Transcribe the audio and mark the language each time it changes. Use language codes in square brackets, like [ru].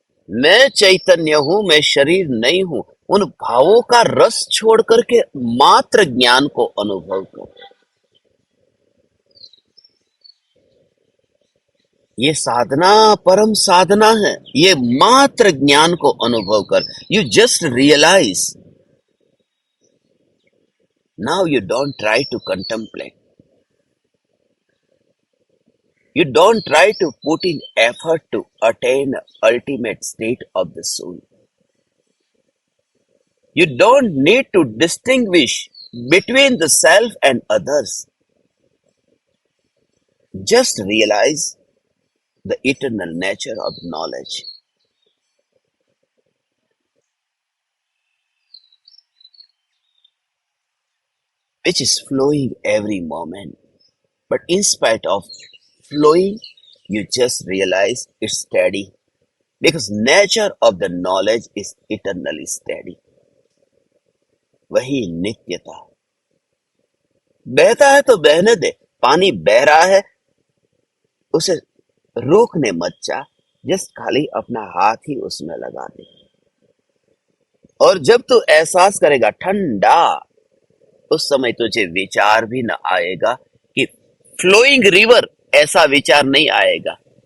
[hi] मैं चैतन्य हूं, मैं शरीर नहीं हूं, उन भावों का रस छोड़ करके मात्र ज्ञान को अनुभव कर। ये साधना परम साधना है, ये मात्र ज्ञान को अनुभव कर। [en] You just realise. Now you don't try to contemplate, you don't try to put in effort to attain ultimate state of the soul. You don't need to distinguish between the self and others. Just realize the eternal nature of knowledge, which is flowing every moment. But in spite of flowing, you just realize it's steady, because nature of the knowledge is eternally steady. [hi] वही नित्यता। बहता है तो बहने दे, पानी बह रहा है, उसे रोकने मत जा, जस्ट खाली अपना हाथ ही उसमें लगा दे। और जब तू एहसास करेगा ठंडा, उस समय तुझे विचार भी न आएगा कि फ्लोइंग रिवर, ऐसा विचार नहीं आएगा।